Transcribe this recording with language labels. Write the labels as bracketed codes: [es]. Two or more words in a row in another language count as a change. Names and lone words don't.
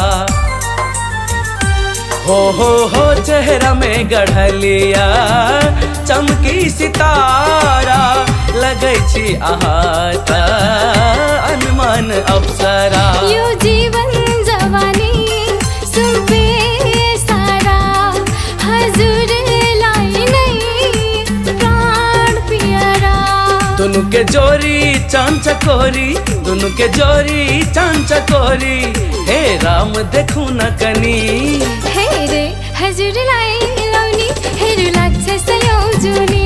[mai] हो चेहरा में गढ़लिया चमकी सितारा, लगै छी आहा त अनमन अप्सरा। [ne] यो जीवन जवानी सुपे सारा हजुरलाई नै प्राण प्यारा। [mai] दोनों के जोरी चांद चकोरी, दोनों के जोरी चांद चकोरी, हे राम देखू न कनी। [ne] हे रे हजुरलाई लाउने हेरो लाग्छ सयौजुनी।